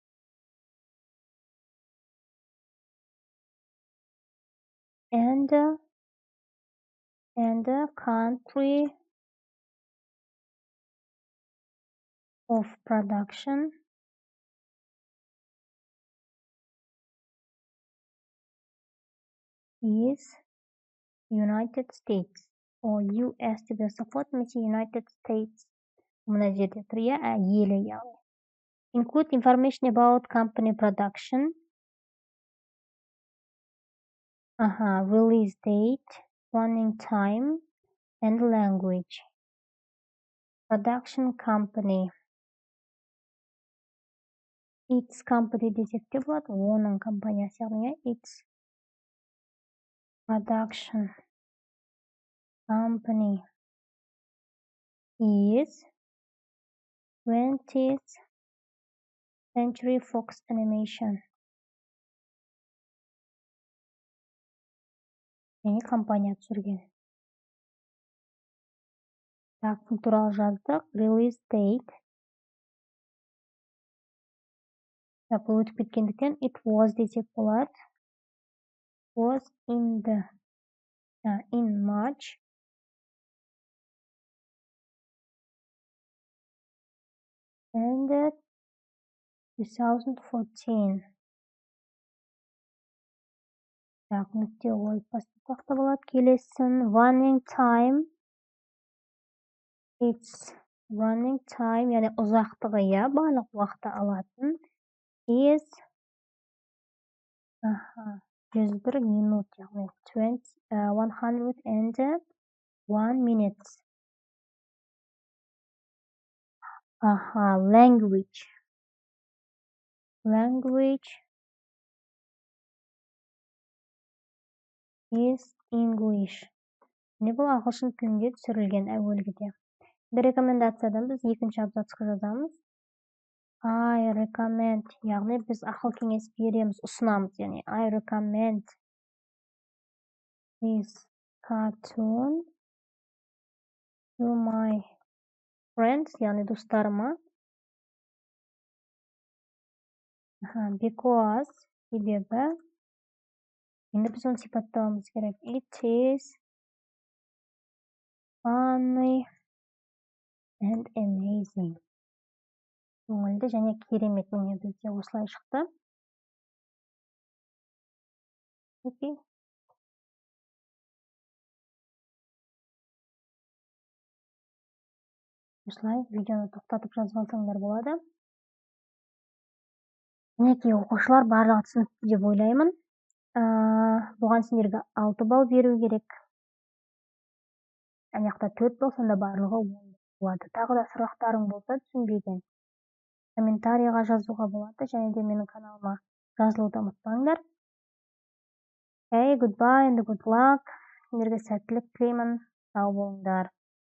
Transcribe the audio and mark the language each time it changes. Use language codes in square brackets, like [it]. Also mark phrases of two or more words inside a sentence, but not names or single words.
[en] And the country of production is United States. [kk] US деп жазсақ болады, немесе United States. Мына жерде тұр, иә, елі, яғни. [en] Include information about company production. Release date, running time and language. Production company. Its company [kk] десек те болады, оның компаниясы, яғни [en] its production company is 20th Century Fox Animation. [kk] Яғни компания түсірген. Бұл туралы жаздық. [en] Release date. [kk] бұл өтіп кеткендіктен [en] it was [kk] десек болады. [en] Was in March. And 2014. [kk] Нүкте қойып бастасақ та болады. [en] Келесін running time. It's running time, [kk] яғни ұзақтығы, иә, барлық уақытты алатын. [en] Is 101 [kk] минут, яғни [en] 101 minutes. Language. Language is English. [kk] Не бұл ағылшын тілінде түсірілген әуелгіде. Рекомендациядан біз екінші абзацқа жазамыз. [en] I recommend, [kk] яғни біз ақыл кеңес береміз, ұсынамыз, яғни [en] I recommend this cartoon to my friends, [kk] яғни достарыма. Because, себебі, енді біз оны сипаттауымыз керек. [en] It is funny and amazing. [kk] Көңілді және керемет. Міне бізде осылай шықты. Окей. Осылай видеоны тоқтатып жазып алсаңдар болады. Мінекей, оқушылар барлығы түсінікті деп ойлаймын. Бұған сендерге 6 балл беру керек. Аяқта 4 болса да барлығы 10 болады. Тағы да сұрақтарың болса, түсінбеген, комментарийға жазуға болады, және де менің каналыма жазылуды ұмытпаңдар. [en] Goodbye and good luck. [kk] Сендерге сәттілік тілеймін. Сау болыңдар.